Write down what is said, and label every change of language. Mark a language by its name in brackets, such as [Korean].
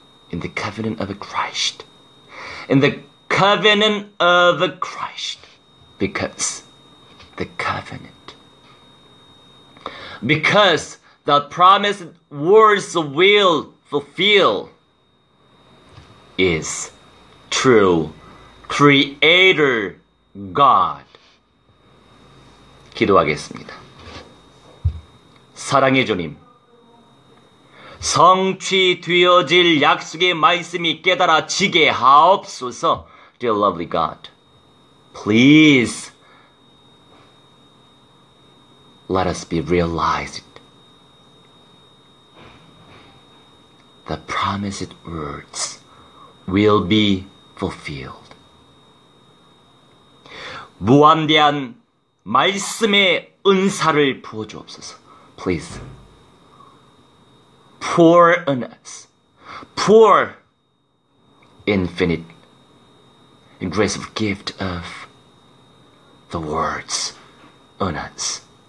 [English] in the covenant of Christ, in the covenant of Christ, because the covenant, because the promised words will fulfill is true Creator God. [Korean] 기도하겠습니다. 사랑의 주님, 성취되어질 약속의 말씀이 깨달아지게 하옵소서. [English] Dear lovely God, please let us be realized. The promised words will be fulfilled. [Korean] 무한대한 말씀의 은사를 부어주옵소서. [English] Please pour on us, pour infinite grace of gift of the words on us.